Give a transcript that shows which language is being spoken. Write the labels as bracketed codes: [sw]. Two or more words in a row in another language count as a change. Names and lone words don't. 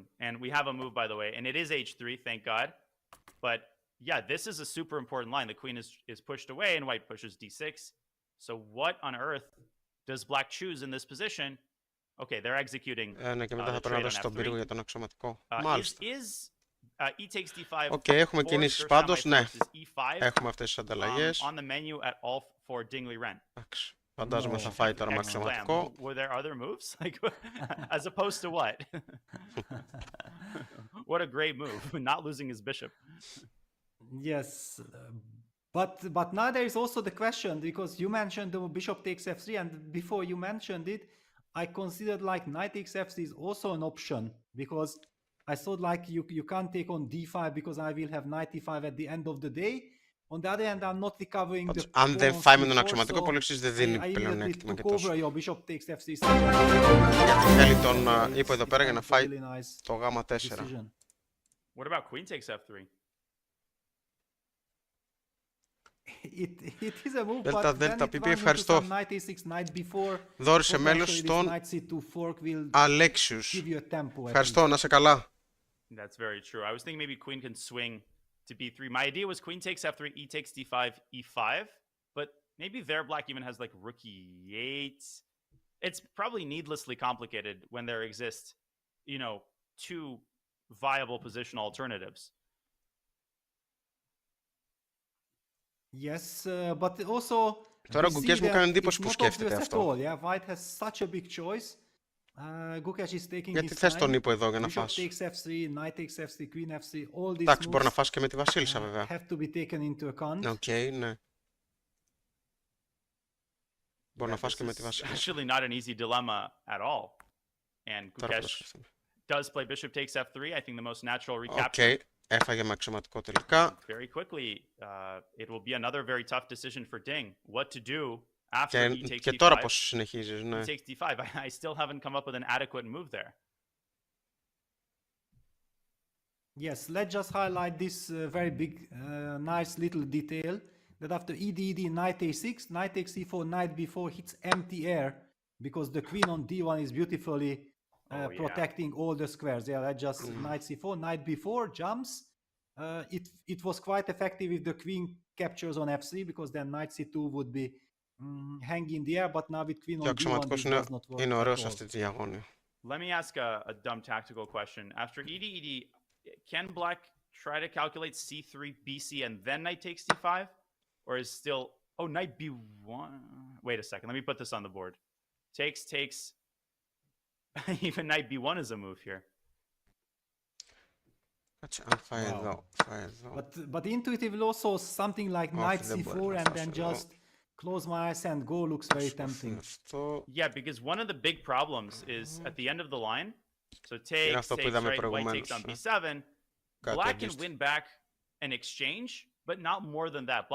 [en] And we have a move, by the way, and it is h3, thank God. But yeah, this is a super important line. The queen is pushed away and white pushes d6. So what on earth does black choose in this position? Okay, they're executing the trade on f3. Is e takes d5. [el] Okay, έχουμε κινήσεις πάντως, ναι. Έχουμε αυτές τις ανταλλαγές. [en] On the menu at all for Ding Liren. [el] Εντάξει. Φαντάζομαι θα φάει τώρα με αξιωματικό. [en] Were there other moves? Like, as opposed to what? What a great move, not losing his bishop. Yes, but now there is also the question, because you mentioned the bishop takes f3, and before you mentioned it, I considered like knight takes f3 is also an option, because I thought like you can't take on d5 because I will have knight e5 at the end of the day. On the other hand, I'm not recovering the [el] αν δεν φάει με τον αξιωματικό, πολύ εξής δεν δίνει πλέον έκτημα και τόσο. Γιατί θέλει τον ύπο εδώ πέρα για να φάει το γάμα 4. [en] What about queen takes f3? It is a move, [el] Δέλτα, [en] but [el] δέλτα, [en] then it [el] πιπί, [en] runs [el] ευχαριστώ. [en] into some knight a6, knight b4. [el] Δώρισε μέλος στον Αλέξιους. Ευχαριστώ, να σε καλά. [en] That's very true. I was thinking maybe queen can swing to b3. My idea was queen takes f3, e takes d5, e5. But maybe there black even has like rook e8. It's probably needlessly complicated when there exist, you know, two viable positional alternatives. Yes, but also [el] τώρα ο Gukesh μου κάνει εντύπωση που σκέφτεται αυτό. [en] Yeah, white has such a big choice. Gukesh is taking [el] γιατί [en] his [el] θες [en] time. [el] τον ύπο εδώ για να φας? [en] Bishop takes f3, knight takes f3, queen f3, all these [el] εντάξει, [en] moves [el] μπορεί να φας και με τη βασίλισσα βέβαια. [en] have to be taken into account. [el] Okay, ναι. Μπορεί να φας και με τη βασίλισσα. [en] Actually not an easy dilemma at all. And Gukesh does play bishop takes f3. I think the most natural recapture. [el] Okay, έφαγε με αξιωματικό τελικά. [en] Very quickly, it will be another very tough decision for Ding. What to do after he takes [el] και [en] d5. [el] τώρα πώς συνεχίζεις, ναι. [en] He takes d5. I still haven't come up with an adequate move there. Yes, let's just highlight this very big, nice little detail that after ed, knight a6, knight takes e4, knight b4 hits empty air because the queen on d1 is beautifully protecting all the squares. Yeah, that just knight c4, knight b4 jumps. It was quite effective if the queen captures on f3 because then knight c2 would be hang in the air, but now with queen [el] Και ο [en] on d1 [el] αξιωματικός [en] this does not work [el] είναι [en] at [el] ωραίος σε [en] all. [el] αυτή τη διαγώνια. [en] Let me ask a dumb tactical question. After ED, can black try to calculate c3, bc, and then knight takes d5? Or is still... Oh, knight b1... Wait a second, let me put this on the board. Takes... Even knight b1 is a move here. [el] Κάτσε, αν φάει εδώ, φάει εδώ. [en] But intuitively also something like knight c4 and then just close my eyes and go looks very tempting. Yeah, because one of the big problems is at the end of the line. So takes, right, white takes on b7. Black can win back an exchange, but not more than that.